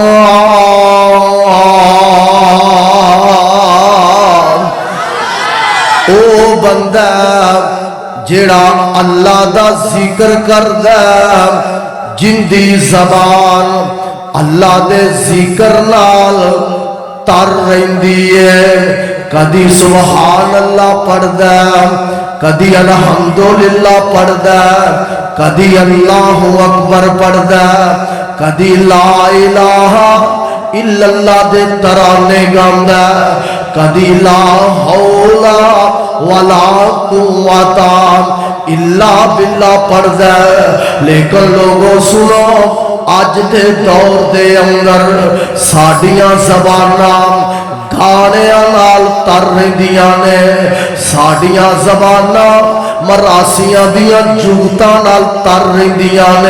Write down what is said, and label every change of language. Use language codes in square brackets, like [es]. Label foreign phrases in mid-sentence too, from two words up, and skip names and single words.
[pa] او بندہ جیہڑا اللہ دا ذکر کردا جندی زبان اللہ دے ذکر نال تر رہندی ہے. کدی [ar] سبحان الله [pa] پڑھدا، کدی الحمدللہ پڑھدا، کدی [ar] الله أكبر [pa] پڑھدا، کدی [ar] لا إله إلا الله [pa] دے ترانے گاندا، کدی [ar] لا حول ولا قوة إلا بالله [pa] پڑھدا. لیکن لوگو سنو اج دے دور دے اندر ساڈیاں زباناں گانیاں نال تر رہندیاں نے. ساڈیاں زباناں میراثیاں دیاں جگتاں نال تر رہندیاں نے.